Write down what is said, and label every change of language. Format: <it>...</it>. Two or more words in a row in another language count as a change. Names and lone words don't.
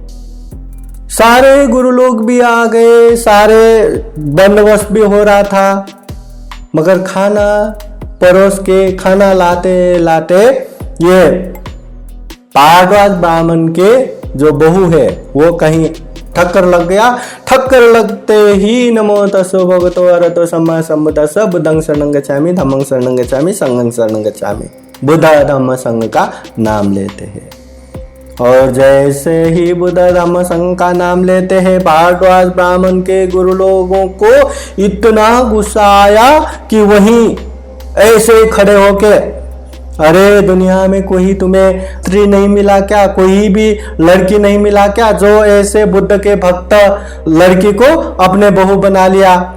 <hi>सारे गुरु लोग भी आ गए, सारे बंदोबस्त भी हो रहा था, मगर खाना परोस के खाना लाते लाते ये भारद्वाज ब्राह्मण के जो बहू है वो कहीं ठक्कर लग गया। ठक्कर लगते ही</hi> <pi>नमो तस्स भगवतो अरहतो सम्मा सम्बुद्धस्स बुद्धं शरणं गच्छामि धम्मं शरणं गच्छामि संघं शरणं गच्छामि,</pi> <hi>बुद्ध धम्म संघ का नाम लेते हैं। और जैसे ही बुद्ध धम्म संघ का नाम लेते हैं, भारद्वाज ब्राह्मण के गुरु लोगों को इतना गुस्सा आया कि वहीं ऐसे खड़े होके, अरे दुनिया में कोई तुम्हें स्त्री नहीं मिला क्या, कोई भी लड़की नहीं मिला क्या जो ऐसे बुद्ध के भक्त लड़की को अपने बहू बना लिया,</hi>